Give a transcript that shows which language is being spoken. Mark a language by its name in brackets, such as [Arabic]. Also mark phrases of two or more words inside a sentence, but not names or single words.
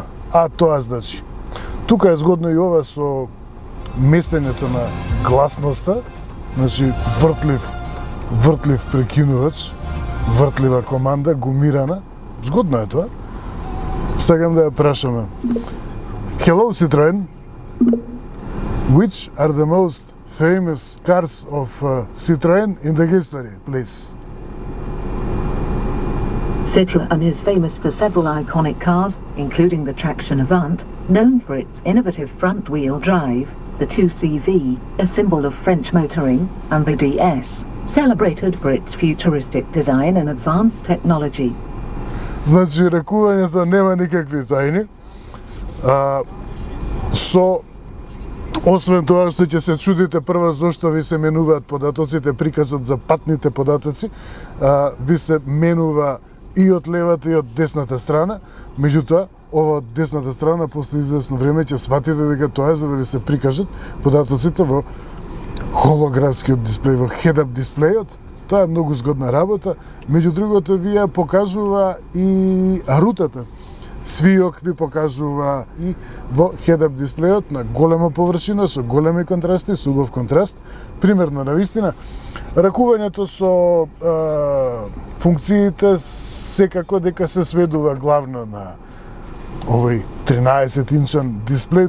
[Macedonian] А тоа значи, тука е згодно и ова со местењето на гласноста, значи вртлив прекинувач, вртлива команда, гумирана. Згодно е тоа. Сакам да ја прашаме. [English] Hello Citroen, which are the most famous cars of Citroen in the history, please? Citroën is famous for several iconic cars, including the Traction Avant, known for its innovative front-wheel drive, the 2CV, a symbol of French motoring, and the DS, celebrated for its futuristic design and advanced technology. [Macedonian] Значи, ракувањето нема никакви тајни. Освен тоа што ќе се чудите прво зошто ви се менуваат податоците, приказот за патните податоци, ви се менува и од левата и од десната страна, меѓутоа, ова од десната страна после известно време ќе сватите дека тоа е за да ви се прикажат податоците во холографскиот дисплеј во head-up дисплејот. Тоа е многу згодна работа. Меѓу другото, вие покажува и рутата. Свиок ви покажува и во head-up дисплејот на голема површина, со големи контрасти, со убав контраст. Примерно, навистина, ракувањето со функциите секако дека се сведува главно на овој 13-инчан дисплеј.